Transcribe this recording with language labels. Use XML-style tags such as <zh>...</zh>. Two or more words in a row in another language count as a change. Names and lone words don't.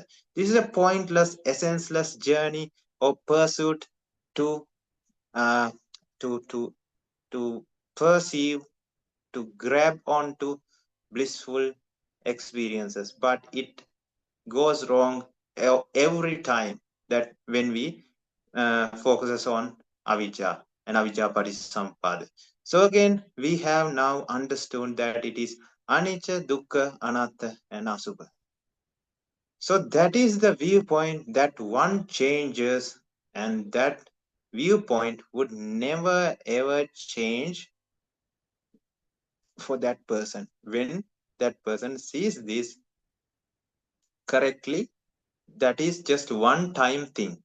<en>This is a pointless, essenceless journey or pursuit to uh, to perceive, to grab onto blissful experiences, but it goes wrong every time that when we focuses on avijja and</en> <pi>avijja parisampada. So again, we have now understood that it is anicca, dukkha, anatta,</pi> <en>and asubha. So that is the viewpoint that one changes, and that viewpoint would never ever change for that person. When that person sees this correctly, that is just one time thing.</en>